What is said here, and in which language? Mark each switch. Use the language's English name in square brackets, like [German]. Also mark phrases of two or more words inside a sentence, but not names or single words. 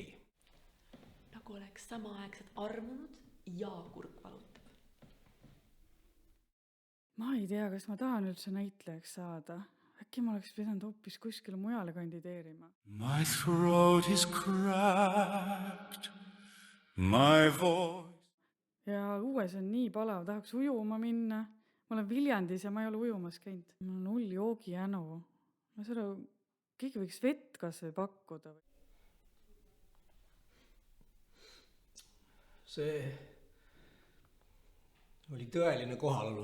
[Estonian] Nagu oleks samaaegselt armunud ja kurk valutab. Ma ei tea, kas ma tahan üldse näitlejaks saada. Äkki ma oleks pidanud hoopis kuskile mujale kandideerima. [English] My throat is cracked, my voice. [Estonian] Ja uues on nii palav, tahaks ujuma minna. Ma olen Viljandis ja ma ei ole ujumas käinud. Mul on hull joogijänu. Ma seda, keegi võiks vett kas või pakkuda. See oli tõeline kohalolu.